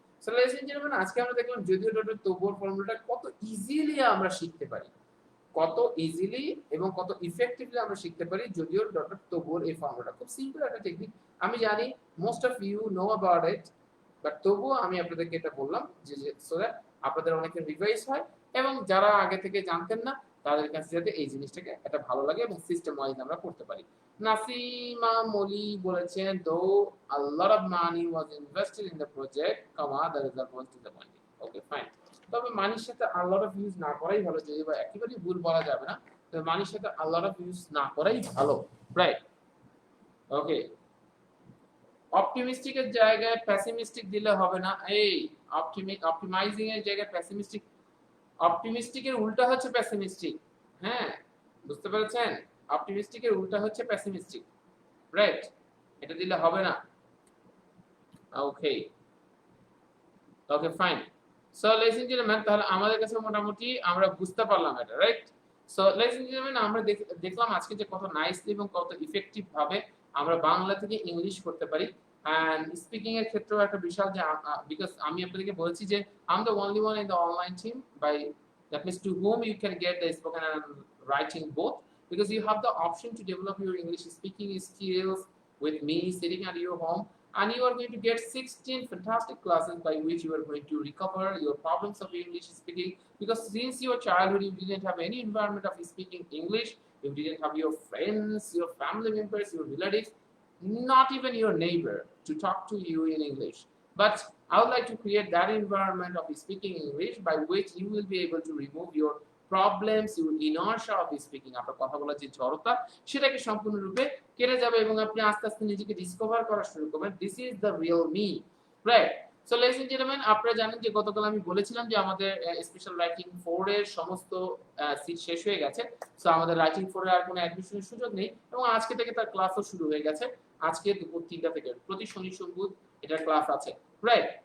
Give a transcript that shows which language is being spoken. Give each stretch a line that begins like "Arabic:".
English: So ladies and gentlemen,
Bangla: আজকে আমরা দেখলাম যদিও তবুওর ফর্মুলাটা কত ইজিলি আমরা শিখতে পারি, কত ইজিলি এবং কত ইফেক্টিভলি আমরা শিখতে পারি যদিও তবুওর এই ফর্মুলাটা। খুব সিম্পল একটা টেকনিক, আমি জানি
English: most of you know about it,
Bangla: but তবুও আমি আপনাদেরকে এটা বললাম যে
English: so that
Bangla: আপনাদের অনেকের রিভাইজ হয়, এবং যারা আগে থেকে জানতেন না তাদের কাছে যাতে এই জিনিসটাকে এটা ভালো লাগে এবং সিস্টেম ওয়াইজ আমরা করতে পারি।
English: Nasima Molly
Bangla: বলেছেন,
English: though a lot of money was invested in the project, the result was disappointing. Okay, fine.
Bangla: তবে মানির সাথে
English: a lot of use
Bangla: না করাই ভালো, যদি বা একেবারেই ভুল বলা যাবে না, তবে মানির সাথে a lot of use না করাই ভালো, রাইট? ওকে, অপটিমিস্টিক এর জায়গায় পেসিমিস্টিক দিলে হবে না। এই অপটিমাইজিং এর জায়গায় পেসিমিস্টিক, অপটিমিস্টিক এর উল্টা হচ্ছে পেসিমিস্টিক। হ্যাঁ, বুঝতে পেরেছেন? অপটিমিস্টিক এর উল্টা হচ্ছে পেসিমিস্টিক, রাইট? এটা দিলে হবে না। ওকে ওকে, fine.
English: so ladies and gentleman,
Bangla: তাহলে আমাদের কাছে মোটামুটি আমরা বুঝতে পারলাম এটা, right?
English: so ladies and gentleman,
Bangla: আমরা দেখলাম আজকে যে কত নাইসলি এবং কত ইফেক্টিভ ভাবে আমরা বাংলা থেকে ইংলিশ করতে পারি। এন্ড স্পিকিং এর ক্ষেত্রেও একটা বিশাল, যে বিকজ আমি আপনাদেরকে বলেছি যে
English: I am the only one in the online team by that means to whom you can get the spoken and writing both, because you have the option to develop your English speaking skills with me sitting at your home, and you are going to get 16 fantastic classes by which you are going to recover your problems of English speaking, because since your childhood you didn't have any environment of speaking English, you didn't have your friends, your family members, your relatives, not even your neighbor to talk to you in English. But I would like to create that environment of speaking English by which you will be able to remove your problems, your inertia of speaking,
Bangla: আপনার কথা বলার যে জড়তা সেটাকে সম্পূর্ণরূপে কেটে যাবে এবং আপনি আস্তে আস্তে নিজেকে ডিসকভার করা শুরু করবেন।
English: This is the real me, right?
Bangla: So ladies and gentleman, আপনারা জানেন যে গতকাল আমি বলেছিলাম যে আমাদের স্পেশাল রাইটিং 4 এর সমস্ত সিট শেষ হয়ে গেছে। সো আমাদের রাইটিং 4 এর আর কোনো অ্যাডমিশনের সুযোগ নেই, এবং আজকে থেকে তার ক্লাসও শুরু হয়ে গেছে। আজকে দুপুর 3টা থেকে প্রতি শনি সোম বুধ এটার ক্লাস আছে, রাইট?